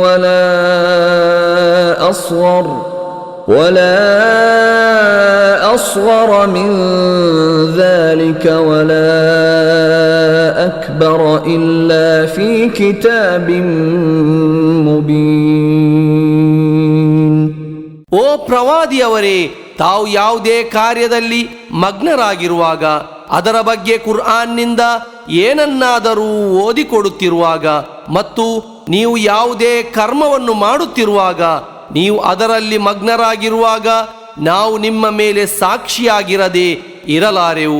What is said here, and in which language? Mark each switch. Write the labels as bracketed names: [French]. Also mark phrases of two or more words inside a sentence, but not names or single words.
[Arabic] ولا أصغر من ذلك ولا أكبر إلا في كتاب مبين. [Kannada] ಓ ಪ್ರವಾದಿಯವರೇ, ತಾವು ಯಾವುದೇ ಕಾರ್ಯದಲ್ಲಿ ಮಗ್ನರಾಗಿರುವಾಗ, ಅದರ ಬಗ್ಗೆ ಕುರ್ಆನ್ನಿಂದ ಏನನ್ನಾದರೂ ಓದಿಕೊಡುತ್ತಿರುವಾಗ ಮತ್ತು ನೀವು ಯಾವುದೇ ಕರ್ಮವನ್ನು ಮಾಡುತ್ತಿರುವಾಗ, ನೀವು ಅದರಲ್ಲಿ ಮಗ್ನರಾಗಿರುವಾಗ ನಾವು ನಿಮ್ಮ ಮೇಲೆ ಸಾಕ್ಷಿಯಾಗಿರದೆ ಇರಲಾರೆವು.